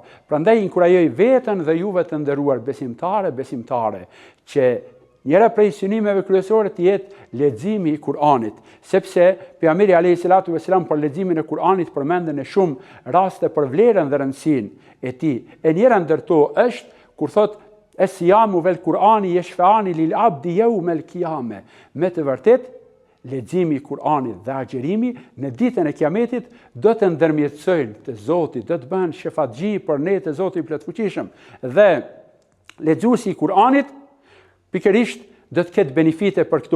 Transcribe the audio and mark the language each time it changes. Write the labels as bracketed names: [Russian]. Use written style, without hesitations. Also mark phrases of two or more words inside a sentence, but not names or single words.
[Albanian] Prandaj inkurajoj veten dhe juve të nderuar besimtare, që njëra prej synimeve kryesore të jetë leximi i Kur'anit, sepse pejgamberi [Arabic] عليه الصلاة والسلام [Albanian] për leximin e Kur'anit përmendën në shumë raste për vlerën dhe rëndësinë e tij. E njëra ndër to është kur thot: [Arabic] "الصيام والقرآن يشفعان للعبد يوم القيامة." [Albanian] Me të vërtetë, leximi i Kur'anit dhe agjerimi në ditën e Kiametit do të ndërmjetësojnë të Zoti, do të bëhen shefatxhi për ne të Zotit i Plotfuqishëm. Dhe lexuesi i Kur'anit pikërisht do të ketë benefite për këto.